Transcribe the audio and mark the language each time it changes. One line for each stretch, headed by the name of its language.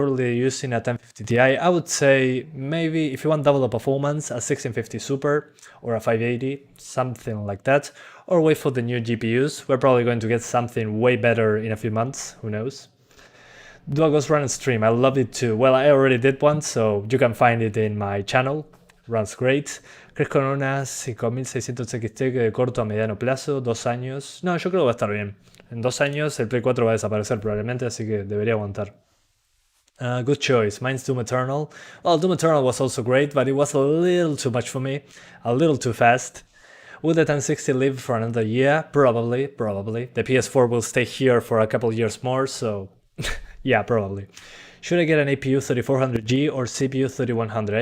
English: Currently using a 1050 Ti. I would say maybe if you want double the performance, a 1650 Super or a 580, something like that. Or wait for the new GPUs. We're probably going to get something way better in a few months, who knows. Do a Ghost Run and stream? I love it too. Well, I already did one, so you can find it in my channel. Runs great.
Spanish: ¿Crees con unas 5600 XT de corto a mediano plazo? 2 años. No, yo creo que va a estar bien. En 2 años el Play 4 va a desaparecer probablemente, así que debería aguantar.
English: Good choice. Mine's Doom Eternal. Well, Doom Eternal was also great, but it was a little too much for me. A little too fast. Will the 1060 live for another year? Probably. The PS4 will stay here for a couple years more, so yeah, probably. Should I get an APU 3400G or CPU 3100?